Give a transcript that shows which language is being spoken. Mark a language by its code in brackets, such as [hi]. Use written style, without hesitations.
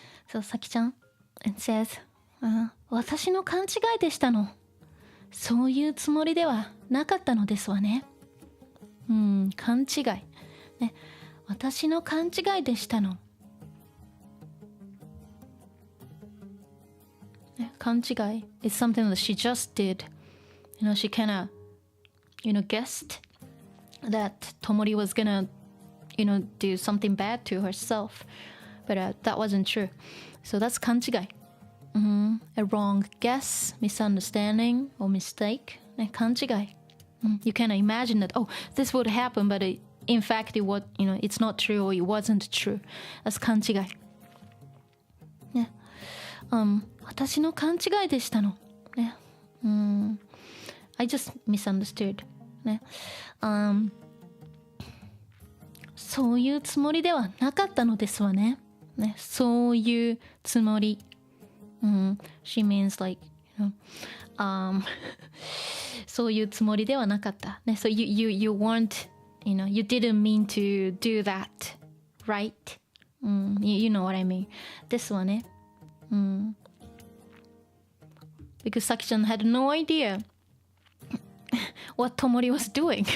[ja] そう、さきちゃん [en] It says、 [ja] 私の勘違いでしたのそういうつもりではなかったのですわね。勘違い。ね、私の勘違いでしたの。 [en] ね、勘違い is something that she just did. She kind of, guessed that Tomori was gonna, do something bad to herself. But that wasn't true. So that's 勘違い。 A wrong guess, misunderstanding, or mistake. [ja] ね、勘違い。 [en] You cannot imagine that, this would happen, but in fact, it's not true or it wasn't true. [ja] That's 勘違い。ね。私の勘違いでしたの。ね。 [en] I just misunderstood. ね。 [ja] そういうつもりではなかったのですわね。ね。そういうつもり。 [en] She means like, [ja] そういうつもりではなかった。ね。 [en] So you weren't, you didn't mean to do that, right? You know what I mean. [ja] ですわね。 [en] Because Saki-chan had no idea what Tomori was doing.